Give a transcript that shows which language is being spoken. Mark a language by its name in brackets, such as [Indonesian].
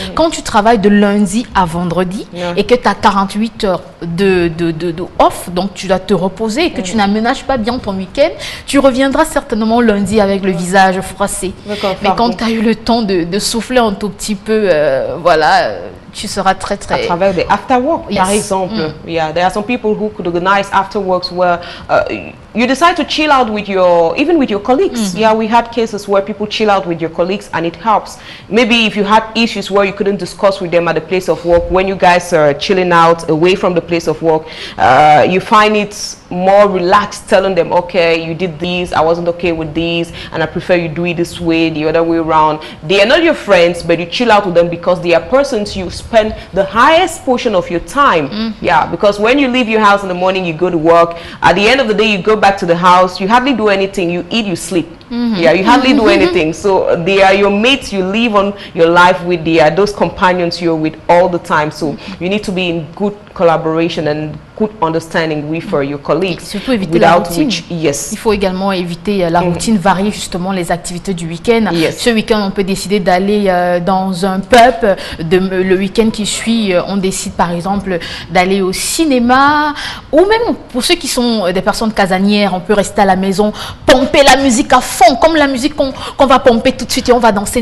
[French] Quand tu travailles de lundi à vendredi et que tu as 48 heures de off, donc tu dois te reposer et que tu n'aménages pas bien ton week-end, tu reviendras certainement lundi avec le visage froissé. Mais quand tu as eu le temps de souffler un tout petit peu, voilà, tu seras très très... À travers des after-work, par exemple. [English] Yeah, there are some people who could organize after-works where you decide to chill out with even with your colleagues. Yeah, we had cases where people chill out with your colleagues and it helps. Maybe if you had issues where you couldn't discuss with them at the place of work, when you guys are chilling out away from the place of work, you find it more relaxed, telling them, okay, you did this, I wasn't okay with this, and I prefer you do it this way, the other way around. They are not your friends, but you chill out with them because they are persons you spend the highest portion of your time. Yeah, because when you leave your house in the morning, you go to work. At the end of the day, you go back to the house, you hardly do anything, you eat, you sleep. Yeah, you hardly do anything. So they are your mates you live on your life with. They are those companions you're with all the time. So you need to be in good collaboration and good understanding with your colleagues. [French] Surtout éviter la routine. [English] Yes. [French] Il faut également éviter la routine, varier justement les activités du week-end. Ce week-end, on peut décider d'aller dans un pub. Le week-end qui suit, on décide par exemple d'aller au cinéma. Ou même pour ceux qui sont des personnes casanières, on peut rester à la maison, pomper la musique à fond, comme la musique qu'on va pomper tout de suite et on va danser.